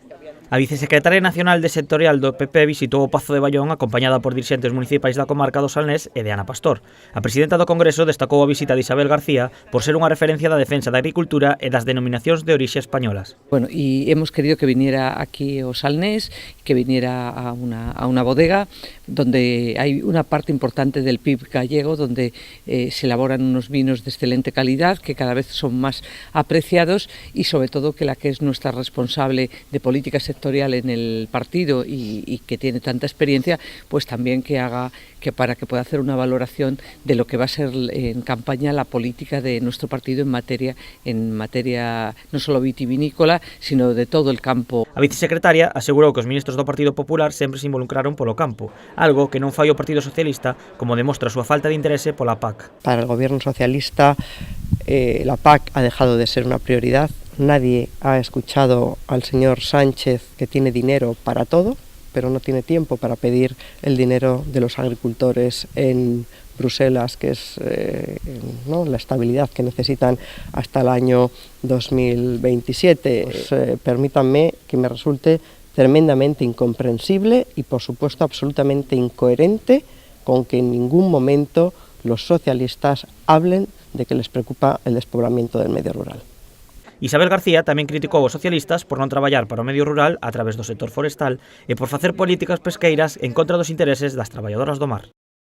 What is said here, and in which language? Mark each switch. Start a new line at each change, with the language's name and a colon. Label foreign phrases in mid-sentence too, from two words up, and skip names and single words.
Galician: A vicesecretaria nacional de sectorial do PP visitou o Pazo de Baión acompañada por dirixentes municipais da comarca do Salnés e de Ana Pastor. A presidenta do Congreso destacou a visita de Isabel García por ser unha referencia da defensa da agricultura e das denominacións de orixe españolas.
Spanish: Bueno, y hemos querido que viniera aquí ao Salnés, que viniera a una bodega donde hay una parte importante del PIB gallego, donde se elaboran unos vinos de excelente calidad que cada vez son más apreciados y sobre todo que la que es nuestra responsable de política sectorial en el partido y que tiene tanta experiencia, pues también que haga para que pueda hacer una valoración de lo que va a ser en campaña la política de nuestro partido en materia no solo vitivinícola, sino de todo el campo.
Galician: A vicesecretaria asegurou que os ministros do Partido Popular sempre se involucraron polo campo, algo que non fai o Partido Socialista, como demostra a súa falta de interese pola PAC.
Spanish: Para el gobierno socialista la PAC ha dejado de ser una prioridad. Nadie ha escuchado al señor Sánchez, que tiene dinero para todo, pero no tiene tiempo para pedir el dinero de los agricultores en Bruselas, que es la estabilidad que necesitan hasta el año 2027. Pues, permítanme que me resulte tremendamente incomprensible y, por supuesto, absolutamente incoherente con que en ningún momento los socialistas hablen de que les preocupa el despoblamiento del medio rural.
Galician: Isabel García tamén criticou os socialistas por non traballar para o medio rural a través do sector forestal e por facer políticas pesqueiras en contra dos intereses das traballadoras do mar.